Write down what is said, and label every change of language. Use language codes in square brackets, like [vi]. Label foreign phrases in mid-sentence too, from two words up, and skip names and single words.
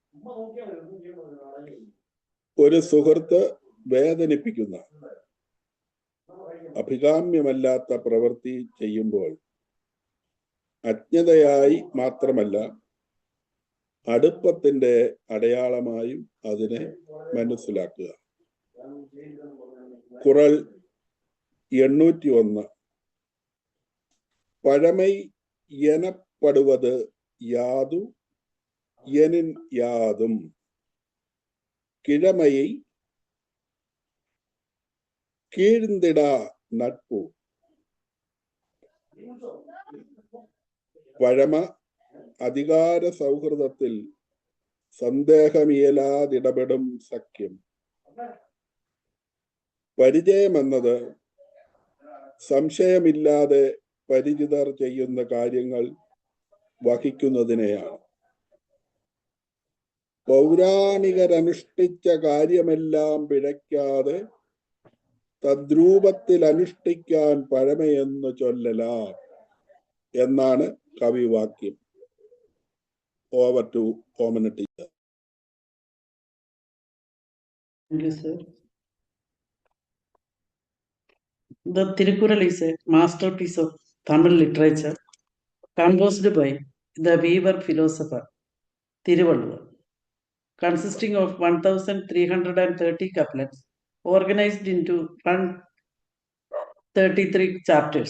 [ml] ഒരു സുഹൃത്ത് വേദനിപ്പിക്കുന്ന അഭികാമ്യമല്ലാത്ത പ്രവൃത്തി ചെയ്യുമ്പോൾ അജ്ഞതയായി മാത്രമല്ല അടുപ്പത്തിന്റെ അടയാളമായും അതിനെ മനസ്സിലാക്കുക. കുറൾ 801. [ta] പഴമൈ எனப்படுவது யாது எனின் யாதும் கிழமையை கீழ்ந்திடா நட்பு. [ml] പഴമ അധികാര സൗഹൃദത്തിൽ സന്ദേഹമിയലാതിടപെടും സഖ്യം. പരിചയമെന്നത് സംശയമില്ലാതെ പരിചിതർ ചെയ്യുന്ന കാര്യങ്ങൾ വഹിക്കുന്നതിനെയാണ്. പൗരാണികരനുഷ്ഠിച്ച കാര്യമെല്ലാം പിഴയ്ക്കാതെ തദ്രൂപത്തിൽ അനുഷ്ഠിക്കാൻ പഴമയെന്ന് ചൊല്ലലാം എന്നാണ് കവിവാക്യം. [en] over to Omana teacher. The Tirukkural is a masterpiece of Tamil literature, composed by the weaver philosopher Thiruvalluvar, consisting of 1330 couplets, organized into 133 chapters.